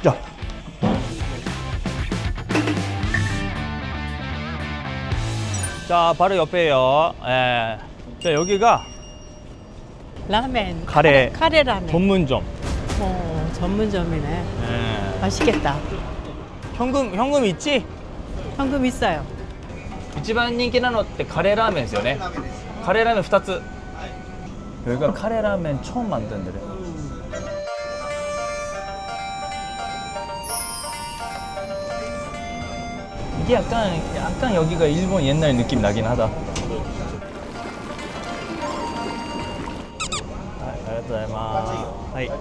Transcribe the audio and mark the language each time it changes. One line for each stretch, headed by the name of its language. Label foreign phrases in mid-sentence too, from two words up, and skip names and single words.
Korean: 자 바로 옆에요. 자 여기가 라멘. 카레. 카레 라멘. 전문점. 전문점이네. 맛있겠다. 현금 있지? 현금 있어요.
Japanese: 一番人気なのってカレーラーメンですよね。カレーラーメン2つ。
Korean: 여기가 카레 라멘 처음 만든 데래. 이게 약간 여기가 일본 옛날 느낌 나긴 하다. 감사합니다.